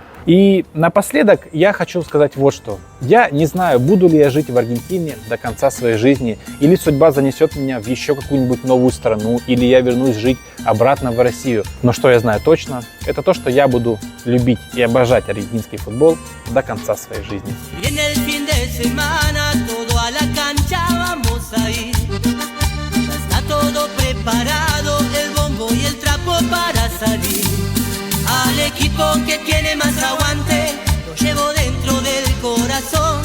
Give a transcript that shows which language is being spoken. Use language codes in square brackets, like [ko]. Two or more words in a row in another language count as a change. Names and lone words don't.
[ru] И напоследок я хочу сказать вот что. Я не знаю, буду ли я жить в Аргентине до конца своей жизни, или судьба занесет меня в еще какую-нибудь новую страну, или я вернусь жить обратно в Россию. Но что я знаю точно, это то, что я буду любить и обожать аргентинский футбол до конца своей жизни. [es] Todo preparado, el bombo y el trapo para salir. Al equipo que tiene más aguante, lo llevo dentro del corazón.